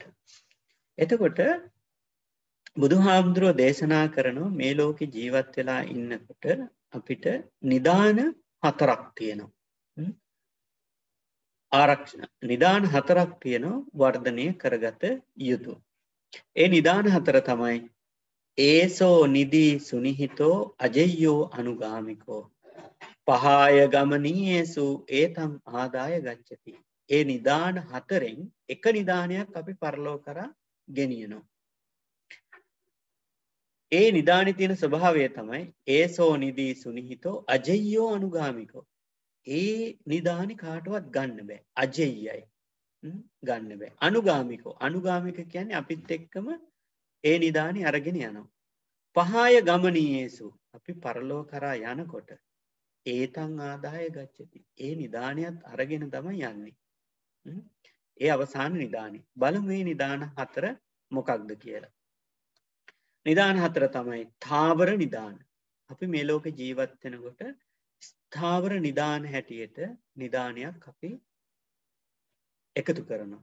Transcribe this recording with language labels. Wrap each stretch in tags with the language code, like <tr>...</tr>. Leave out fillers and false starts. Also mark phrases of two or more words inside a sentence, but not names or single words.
<si>එතකොට බුදුහාමුදුරුවෝ දේශනා කරනවා මේ ලෝකේ ජීවත් වෙලා ඉන්නකොට අපිට නිදාන 4ක් තියෙනවා. නිදාන 4ක් තියෙනවා වර්ධනය කරගත යුතු. ඒ නිදාන 4 තමයි</si> <pi>ඒසෝ නිදී සුනිහිතෝ අජය්‍යෝ අනුගාමිකෝ පහාය ගමනීයේසු ඒතම් ආදාය ගච්ඡති.</pi> <si>ඒ නිදාන 4න් එක නිදානයක් අපි පරලෝක කරා ගෙනියනවා. ඒ නිදානේ තියෙන ස්වභාවය තමයි</si> <pi>ඒසෝ නිදී සුනිහිතෝ අජය්‍යෝ අනුගාමිකෝ.</pi> <si>ඒ නිදානේ කාටවත් ගන්න බෑ. අජෙය්‍යයි. ගන්න බෑ. අනුගාමික කියන්නේ අපිත් එක්කම ඒ නිදානේ අරගෙන යනවා.</si> <pi>පහාය ගමනීයේසු</pi> <si>අපි පරලෝක කරා යනකොට</si> <pi>ඒතං ආදාය ගච්ඡති.</pi> <si>ඒ නිදානියත් අරගෙන තමයි යන්නේ. ඒ අවසාන නිදානේ. බලමු මේ නිදාන 4 මොකක්ද කියලා. නිදාන 4 තමයි ථාවර නිදාන. අපි මේ ලෝකේ ජීවත් වෙනකොට ස්ථාවර නිදාන හැටියට නිදානයක් අපි එකතු කරනවා.</si>